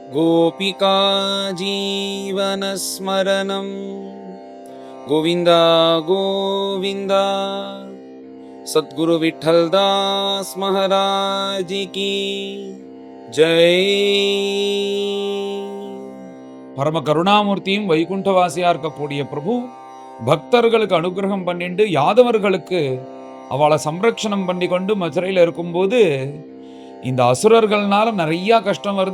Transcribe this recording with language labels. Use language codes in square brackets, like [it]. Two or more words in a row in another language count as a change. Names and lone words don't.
[sa] गोपिका जीवनस्मरणं गोविन्द गोविन्द। [hi] सद्गुरु विठ्ठलदास महाराज की जय। [ta] பரம கருணாமூர்த்தியும் வைகுண்டவாசியா இருக்கக்கூடிய பிரபு பக்தர்களுக்கு அனுகிரகம் பண்ணிட்டு யாதவர்களுக்கு அவளை சம்ரட்சணம் பண்ணி கொண்டு மதுரையில் இருக்கும்போது இந்த அசுரர்கள்னால நிறைய கஷ்டம் வருது.